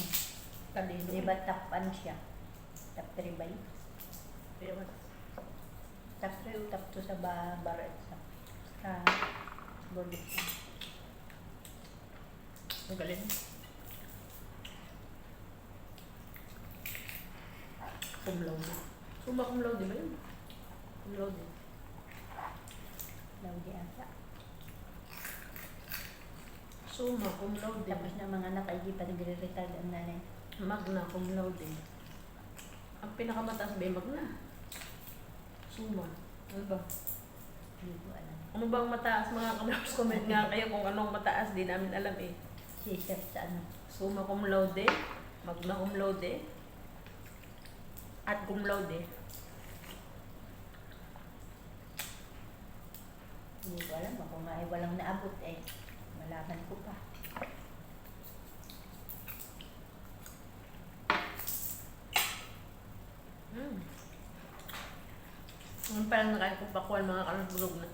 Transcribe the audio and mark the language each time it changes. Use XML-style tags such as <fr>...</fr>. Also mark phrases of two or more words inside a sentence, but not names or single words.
<tl>Talino. Di ba top ano siya? Top 3 ba yun? Ewan. Top 3 o top 2 sa</tl> <en>bar exam?</en> <tl>Sa</tl> <en>board exam.</en> <tl>Magaling.</tl> <la>Cum laude. Summa cum laude</la> <tl>ba yun?</tl> <la>Cum laude.</la> <tl>Laude ata.</tl> <la>Summa cum laude.</la> <tl>Tapos na mga anak ay di pa nagre-retard ang nanay.</tl> <la>Magna cum laude.</la> <tl>Ang pinakamataas ba yung magna? Summa. Ano ba? Hindi ko alam. Ano bang mataas mga kanors? Comment nga kayo kung anong mataas. Di namin alam eh. Si-search sa ano.</tl> <la>Summa cum laude. Magna cum laude. At cum laude.</la> <tl>Hindi ko alam. Ako nga ay walang naabot eh. Malaman ko pa. Ngayon parang nakain kong pakuan mga kanors bulog na.</tl>